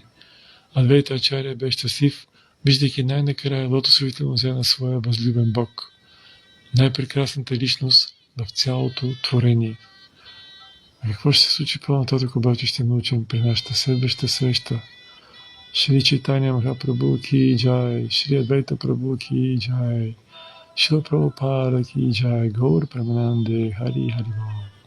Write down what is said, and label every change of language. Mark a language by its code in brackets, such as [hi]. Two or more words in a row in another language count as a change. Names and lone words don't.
[bg] Адвайта Ачария бе щастлив, виждайки най-накрая лотосовите нозе на своя възлюбен Бог, най-прекрасната личност в цялото творение. А какво ще се случи по-нататък, обаче ще научим при нашата следваща среща. [bn] শ্রী চৈতন্য মহাপ্রভু কি জয়, শ্রী অদ্বৈত প্রভু কি জয়, শ্রীল প্রভুপাদ কি জয়, গৌর প্রেমানন্দে, হরি হরি বোল.